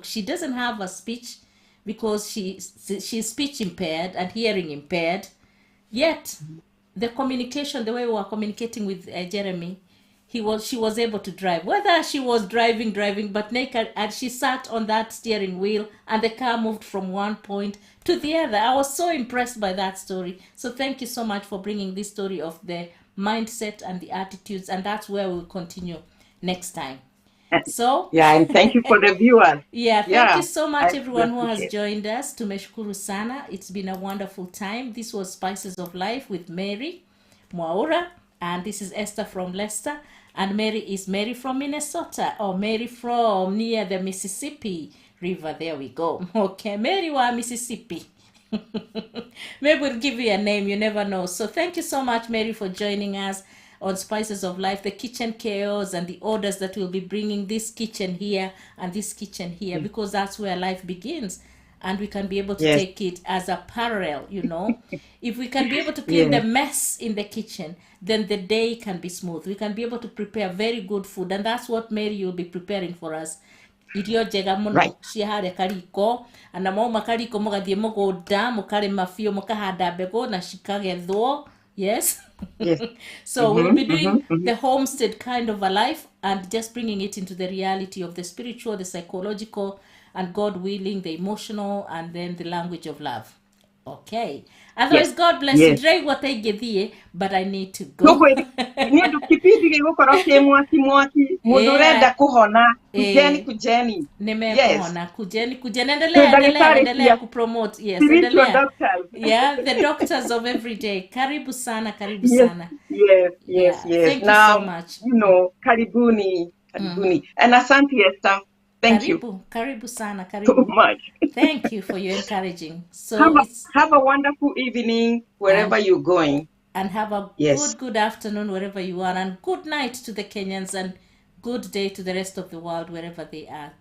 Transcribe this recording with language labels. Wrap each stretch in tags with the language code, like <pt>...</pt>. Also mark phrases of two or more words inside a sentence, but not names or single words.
<en>She doesn't have a speech, because she's speech impaired and hearing impaired, yet the communication, the way we were communicating with Jeremy, she was able to drive, whether she was driving, but naked, and she sat on that steering wheel and the car moved from one point to the other. I was so impressed by that story. So thank you so much for bringing this story of the mindset and the attitudes, and that's where we'll continue next time. So Yeah, and thank you for the viewers. yeah, thank you so much, I everyone who has appreciate it. joined us.</en> <sw>Tumeshukuru sana.</sw> <en>It's been a wonderful time. This was Spices of Life with Mary Mwaura, and this is Esther from Leicester, and Mary is Mary from Minnesota, or Mary from near the Mississippi River. There we go. Okay, Mary wa Mississippi. Maybe we'll give you a name, you never know. So thank you so much, Mary, for joining us on Spices of Life, the kitchen chaos and the orders that will be bringing this kitchen here and this kitchen here, because that's where life begins. and we can be able to Yes. take it as a parallel, if we can be able to clean the Yes. mess in the kitchen, then the day can be smooth. We can be able to prepare very good food, and that's what Mary will be preparing for us.</en> <ki>Irio njega muno</ki> <en>Right.</en> <ki>cia harĩa kariko, na mauma kariko mũgathiĩ mũgũnda mũkarĩma biũ mũkahanda mbegũ na cikagethwo.</ki> <en>Yes. Yes. So we'll be doing Mm-hmm. the homestead kind of a life and just bringing it into the reality of the spiritual, the psychological, and God willing, the emotional, and then the language of love. Okay. Otherwise, Yes. God bless you. Yes.</en> <ki>Ndĩraigua ta ingĩthiĩ,</ki> <en>but I need to go.</en> <ki>Nũgwĩ nĩ ũndũ kipindi gĩgũkorwo kĩ mwaki mũndũ ũrenda kũhona kujeni.</ki> <en>Yes.</en> <ki>Nimekuhona. Kujeni. Ndagĩtarĩ</ki> <sw>Endelea</sw> <ki>cia</ki> <sw>kupromote.</sw> <en>Yes, spiritual</en> <sw>endelea.</sw> <en>doctors. Yeah, the doctors of every day.</en> <sw>Karibu sana.</sw> <en>Yes, yes, Yeah, yes. thank you Now, so much. karibuni. And asante, Esther. Thank you</en> <sw>Karibu sana.</sw> <en>so much. Thank you for your encouraging. So Have a wonderful evening wherever you're going. And have a good afternoon wherever you are, and good night to the Kenyans, and good day to the rest of the world wherever they are.</en>